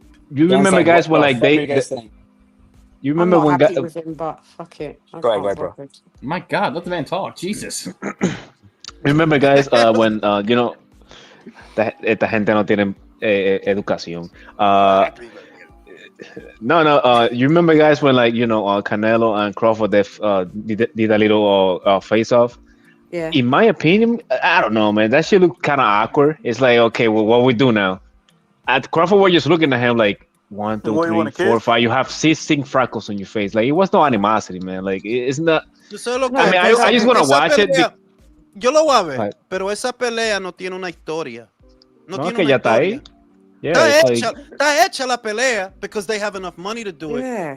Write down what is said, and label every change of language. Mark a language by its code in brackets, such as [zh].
[en] You remember, guys, when like you remember when guys? But fuck it. Go ahead, bro. My God, let the man talk. Jesus. Remember, guys, when you know, [es] esta gente no tiene educación. [en] No. You remember, guys, when like Canelo and Crawford did a little face off. Yeah. In my opinion, I don't know, man. That shit looked kind of awkward. It's like, okay, well, what we do now? At Crawford was just looking at him like 1, 2, 3, 4, 5. You have 16 freckles on your face. Like it was no animosity, man. Like it's not. I mean, I just want to watch it. [es] Yo lo voy a ver, pero esa pelea no tiene una historia. No tiene una ya está historia. ahí. [en] Yeah, [es] está hecha la pelea [en] because they have enough money to do it.